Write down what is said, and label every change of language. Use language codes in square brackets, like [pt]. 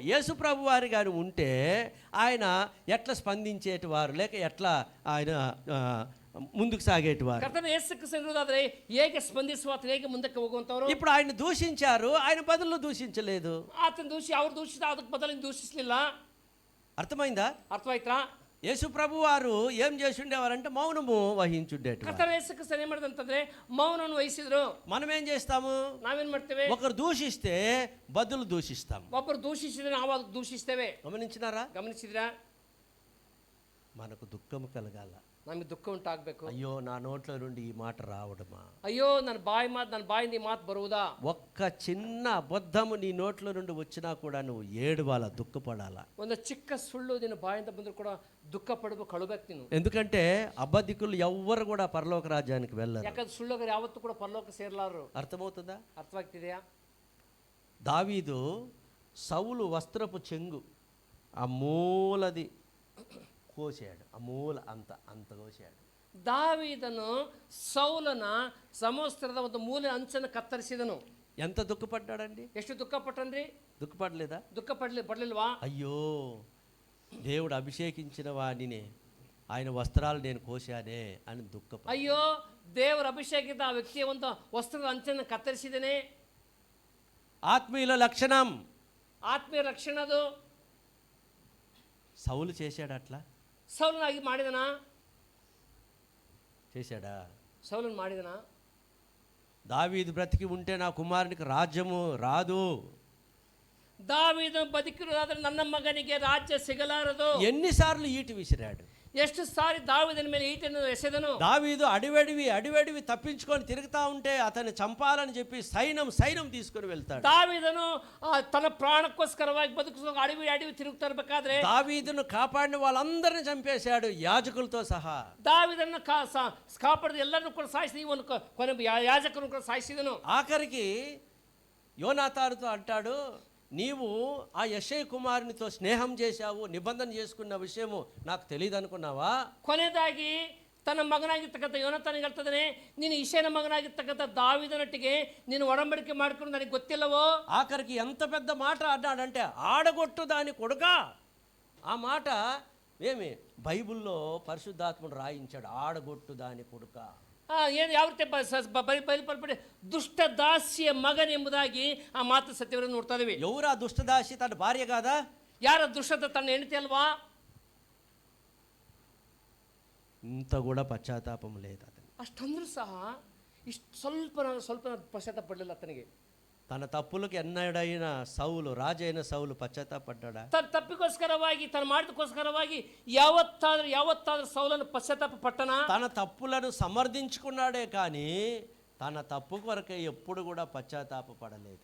[te] యేసు ప్రభు వారి గారు ఉంటే ఆయన ఎట్లా స్పందించేటి వారు, లేక ఎట్లా ఆయన ముందుకు సాగేటి వారు. [kn] ಕರ್ತನ ಯೇಸು ಕ್ರಿಸ್ತನ ಇರುವುದಾದ್ರೆ ಹೇಗೆ ಸ್ಪಂದಿಸುವ, ಹೇಗೆ ಮುಂದಕ್ಕೆ ಹೋಗುವಂತವರು. [te] ఇప్పుడు ఆయన దూషించారు, ఆయన బదులు దూషించలేదు. [kn] ಆತನ ದೂಷಿ ಅವ್ರು ದೂಷಿತ, ಅದಕ್ಕೆ ಬದಲು ದೂಷಿಸಲಿಲ್ಲ. [te] అర్థమైందా? [kn] ಅರ್ಥವಾಯ್ತಾ? [te] యేసు ప్రభు వారు ఏం చేసి ఉండేవారంటే మౌనము వహించుండేటి. [kn] ಕರ್ತನ ಯೇಸು ಕ್ರಿಸ್ತನ ಏನ್ ಮಾಡಿದಂತಂದ್ರೆ ಮೌನವನ್ನು ವಹಿಸಿದ್ರು. [te] మనం ఏం చేస్తాము? [kn] ನಾವೇನ್ ಮಾಡ್ತೇವೆ? [te] ఒకరు దూషిస్తే బదులు దూషిస్తాం. [kn] ಒಬ್ಬರು ದೂಷಿಸಿದ್ರೆ ನಾವು ಅದು ದೂಷಿಸ್ತೇವೆ. [te] గమనించినారా? [kn] ಗಮನಿಸಿದ್ರಾ? [te] మనకు దుఃఖము కలగాల. [kn] ನಮಗೆ ದುಃಖ ಉಂಟಾಗಬೇಕು. [te] అయ్యో నా నోట్ల నుండి ఈ మాట రావడమా, [kn] ಅಯ್ಯೋ ನನ್ನ ಬಾಯಿಂದ ಈ ಮಾತು ಬರುವುದಾ. [te] ఒక్క చిన్న అబద్ధము నీ నోట్ల నుండి వచ్చినా కూడా నువ్వు ఏడవాలా, దుఃఖపడాలా. [kn] ಒಂದು ಚಿಕ್ಕ ಸುಳ್ಳು ನಿನ್ನ ಬಾಯಿಂದ ಬಂದರೂ ಕೂಡ ದುಃಖ ಪಡಬೇಕು, ಕಳಬೇಕು ನೀನು. [te] ఎందుకంటే అబద్ధికులు ఎవ్వరు కూడా పరలోక రాజ్యానికి వెళ్ళరు. [kn] ಯಾಕಂದ್ರೆ ಸುಳ್ಳುಗಾರ ಯಾವತ್ತೂ ಕೂಡ ಪರಲೋಕ ಸೇರಲಾರರು. [te] అర్థమవుతుందా? [kn] ಅರ್ಥವಾಗ್ತಿದೆಯಾ? [te] దావీదు సౌలు వస్త్రపు చెంగు ఆ మూలది కోసాడు, ఆ మూల అంత కోసాడు. [kn] ದಾವೀದನು ಸೌಲನ ಸಮವಸ್ತ್ರದ ಒಂದು ಮೂಲೆ ಅಂಚನ್ನು ಕತ್ತರಿಸಿದನು. [te] ఎంత దుఃఖపడ్డాడండి? [kn] ಎಷ್ಟು ದುಃಖ ಪಟ್ಟನ್ರಿ? [te] దుఃఖపడలేదా? [kn] ದುಃಖ ಪಡಲಿಲ್ವಾ? [te] అయ్యో దేవుడు అభిషేకించిన వాడిని ఆయన వస్త్రాలు నేను కోశానే అని దుఃఖపడ. [kn] ಅಯ್ಯೋ ದೇವರ ಅಭಿಷೇಕಿತ ಆ ವ್ಯಕ್ತಿಯ ಒಂದು ವಸ್ತ್ರದ ಅಂಚನ್ನು ಕತ್ತರಿಸಿದನೆ. [te] ఆత్మీయుల లక్షణం, [kn] ಆತ್ಮೀಯ ರಕ್ಷಣದು. [te] సౌలు చేశాడు అట్లా? [kn] ಸೌಲನಾಗಿ ಮಾಡಿದನ? [te] చేశాడా? [kn] ಸೌಲನ್ ಮಾಡಿದನ? [te] దావీదు బ్రతికి ఉంటే నా కుమారునికి రాజ్యము రాదు. [kn] ದಾವೀದನು ಬದುಕಿರುವುದಾದ್ರೆ ನನ್ನ ಮಗನಿಗೆ ರಾಜ್ಯ ಸಿಗಲಾರದು. [te] ఎన్నిసార్లు ఈటి విసిరాడు? [kn] ಎಷ್ಟು ಸಾರಿ ದಾವೀದನ ಮೇಲೆ ಈಟನ್ನು ಎಸೆದನು. [te] దావీదు అడివడివి తప్పించుకొని తిరుగుతా ఉంటే అతన్ని చంపాలని చెప్పి సైన్యం తీసుకొని వెళ్తాడు. [kn] ದಾವೀದನು ತನ್ನ ಪ್ರಾಣಕ್ಕೋಸ್ಕರವಾಗಿ ಬದುಕಿಸುವ ಅಡವಿ ತಿರುಗ್ತಾ ಇರಬೇಕಾದ್ರೆ [te] దావీదును కాపాడిన వాళ్ళందరిని చంపేశాడు, యాజకులతో సహా. [kn] ದಾವೀದನ್ನು ಕಾಪಾಡಿದ ಎಲ್ಲರನ್ನು ಕೂಡ ಸಾಯಿಸಿ ಇವನು ಕೊನೆ ಯಾಜಕರನ್ನು ಕೂಡ ಸಾಯಿಸಿದನು. [te] ఆఖరికి యోనాతానుతో అంటాడు, నీవు ఆ యెషయ కుమారునితో స్నేహం చేశావు, నిబంధన చేసుకున్న విషయము నాకు తెలియదు అనుకున్నావా? [kn] ಕೊನೆಯದಾಗಿ ತನ್ನ ಮಗನಾಗಿರ್ತಕ್ಕಂಥ ಯೋನಾತಾನಿಗೆ ಹೇಳ್ತದಾನೆ, ನೀನು ಇಷಯನ ಮಗನಾಗಿರ್ತಕ್ಕಂಥ ದಾವೀದನೊಟ್ಟಿಗೆ ನೀನು ಒಡಂಬಡಿಕೆ ಮಾಡ್ಕೊಂಡು ನನಗೆ ಗೊತ್ತಿಲ್ಲವೋ? [te] ఆఖరికి ఎంత పెద్ద మాట అన్నాడంటే ఆడగొట్టు దాని కొడుకా. ఆ మాట ఏమి బైబిల్లో పరిశుద్ధాత్ముడు రాయించాడు, ఆడగొట్టు దాని కొడుక. [kn] ಏನು ಯಾವ ರೀತಿ ಬಯಲ್ಪಡಿ ದುಷ್ಟ ದಾಸಿಯ ಮಗನೆಂಬುದಾಗಿ ಆ ಮಾತು ಸತ್ಯವನ್ನು ನೋಡ್ತಾ ಇದೀವಿ. [te] ఎవరు ఆ దుష్టదాసి? తన భార్య కాదా? [kn] ಯಾರ ದುಷ್ಟత ತನ್ನ ಹೆಂಡತಿ ಅಲ್ವಾ? [te] ఇంత కూడా పశ్చాత్తాపం లేదు అతను. [kn] ಅಷ್ಟಂದ್ರೂ ಸಹ ಇಷ್ಟು ಸ್ವಲ್ಪ ಪಶ್ಚಾತ್ತಾಪ ಪಡಲಿಲ್ಲ ಆತನಿಗೆ. [te] తన తప్పులకు ఎన్నడైనా రాజైన సౌలు పశ్చాత్తాపడ్డా? [kn] ತನ್ನ ತಪ್ಪಿಗೋಸ್ಕರವಾಗಿ ತನ್ನ ಮಾಡಿದಕ್ಕೋಸ್ಕರವಾಗಿ ಯಾವತ್ತಾದ್ರೂ ಸೌಲನ್ನು ಪಶ್ಚಾತ್ತಾಪ ಪಟ್ಟನ? [te] తన తప్పులను సమర్థించుకున్నాడే కానీ తన తప్పు కొరకే ఎప్పుడు కూడా పశ్చాత్తాప పడలేదు.